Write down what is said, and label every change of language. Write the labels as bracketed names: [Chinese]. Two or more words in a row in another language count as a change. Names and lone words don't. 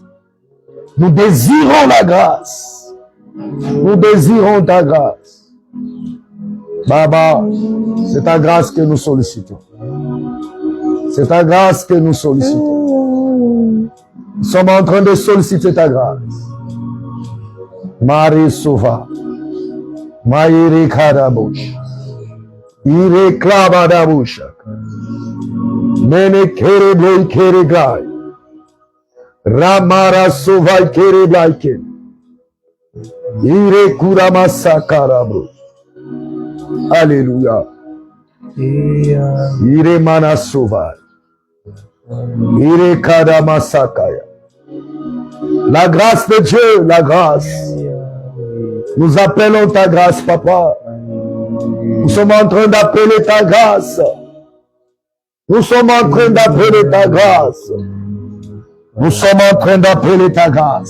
[French] Nous désirons la grâce. Nous désirons ta grâce. Baba, c'est ta grâce que nous sollicitons. C'est ta grâce que nous sollicitons. Nous sommes en train de solliciter ta grâce. Marie Sova. Maïri Karabush. Ire Klabadabush. Mene Kerebloi Keregai. Ramara Sovai Kereblaike. Ire Kuramasa Karabu. Alléluia. Ire Mana Sovai. Ire Kadamasakaya. La grâce de Dieu, la grâce. Nous appelons ta grâce, papa. Nous sommes en train d'appeler ta grâce. Nous sommes en train d'appeler ta grâce. Nous sommes en train d'appeler ta grâce.